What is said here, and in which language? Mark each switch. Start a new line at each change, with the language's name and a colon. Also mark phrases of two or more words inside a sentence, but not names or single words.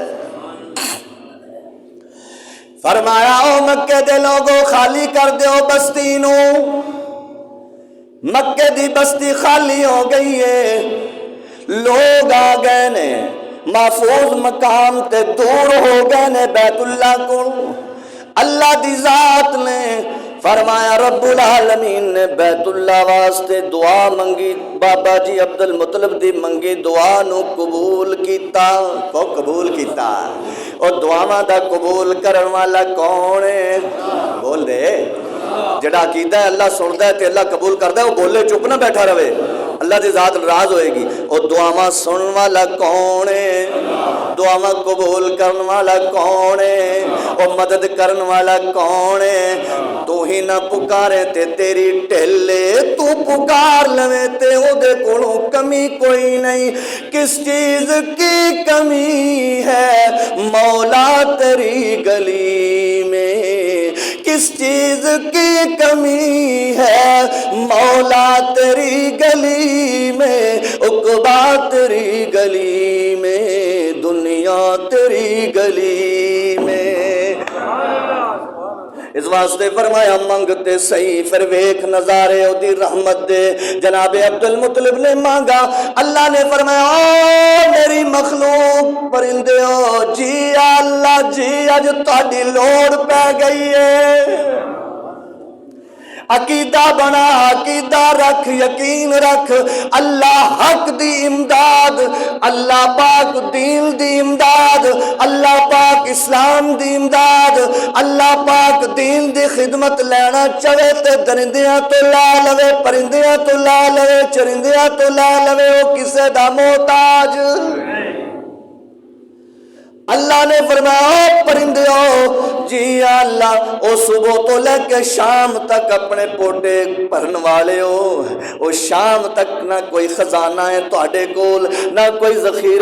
Punjabi: فرمایا او مکے دے لوگو خالی کر دیو بستی نو، مکے دی بستی خالی ہو گئی ہے، لوگ آ گئے نے، محفوظ مقام تے دور ہو گئے نے بیت اللہ کو۔ اللہ دی ذات نے فرمایا، رب العالمین نے بیت اللہ واسطے دعا منگی، بابا جی عبد المطلب دی منگی دعا نو قبول کیتا، کو قبول کیتا، اور دعاواں دا قبول کرن والا کون ہے؟ بول دے، جڑا کیتا ہے اللہ سندا ہے تے اللہ قبول کردا ہے، وہ بولے چپ نہ بیٹھا رہے، اللہ دی ذات ناراض ہوئے گی۔ اور دعاواں سنن والا کون ہے؟ دعاواں قبول کرن والا کون ہے؟ اور مدد کرن والا کون ہے؟ تو ہی نہ پکارے تے تیری ٹھلے، تو پکار لوے تے او دے کولوں کمی کوئی نہیں۔
Urdu: کس چیز کی کمی ہے مولا تیری گلی میں، کس چیز کی کمی ہے مولا تیری گلی میں، عقبہ تیری گلی میں، دنیا تیری گلی میں۔
Punjabi: اس واسطے فرمایا منگتے صحیح پھر ویکھ نظارے او دی رحمت دے۔ جناب عبد المطلب نے مانگا، اللہ نے فرمایا او میری مخلوق پرندے ہو، جی اللہ جی اج تہاڈی لوڑ پہ گئی ہے، عقیدہ بنا، عقیدہ رکھ، یقین رکھ، اللہ حق دی امداد، اللہ پاک دین دی امداد، اللہ پاک اسلام دی امداد، اللہ پاک دین دی خدمت لینا چاہے تے درندیاں تو لا لوے، پرندیاں تو لا لوے، چرندیاں تو لا لوے، وہ کسے دا محتاج۔ اللہ نے فرمایا پرندے ہو، جی اللہ او صبح تو لے کے شام تک اپنے پوٹے بھرن والے ہو، او شام تک نہ کوئی خزانہ ہے تواڈے کول، نہ کوئی ذخیرہ